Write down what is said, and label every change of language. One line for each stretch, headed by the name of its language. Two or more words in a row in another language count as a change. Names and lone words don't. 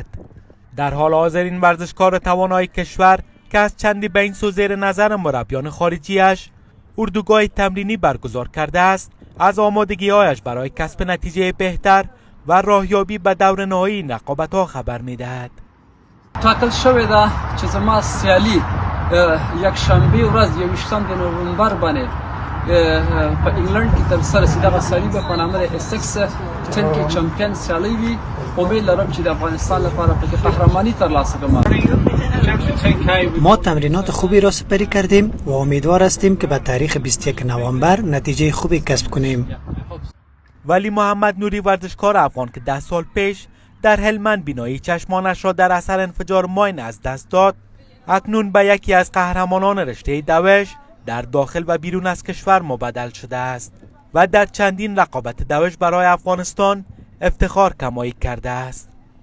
Persian: در حال حاضر این ورزشکار توانای کشور که از چندی به این سو زیر نظر مربیان خارجیش اردوگاه تمرینی برگزار کرده است، از آمادگی‌هایش برای کسب نتیجه بهتر و راهیابی به دور نهایی این رقابت‌ها خبر می‌دهد.
Pashto: ټاکل شوې ده چې زما سیالي یک شنبه ورځ 21 نومبر باندې په انګلند کې ترسره شي. دغه سیالي به په نامه د اسکس 10 چمپیون سیالي وي. امید لرم چې د افغانستان لپاره پکې قهرمانی ترلاسه کړم.
Persian: ما تمرینات خوبی را سپری کردیم و امیدوار هستیم که به تاریخ 21 نوامبر نتیجه خوبی کسب کنیم. ولی محمد نوری ورزشکار افغان که 10 سال پیش در هلمند بینایی چشمانش را در اثر انفجار ماین از دست داد، اکنون به یکی از قهرمانان رشته دوش در داخل و بیرون از کشور مبدل شده است و در چندین رقابت دوش برای افغانستان افتخار کمایی کرده است.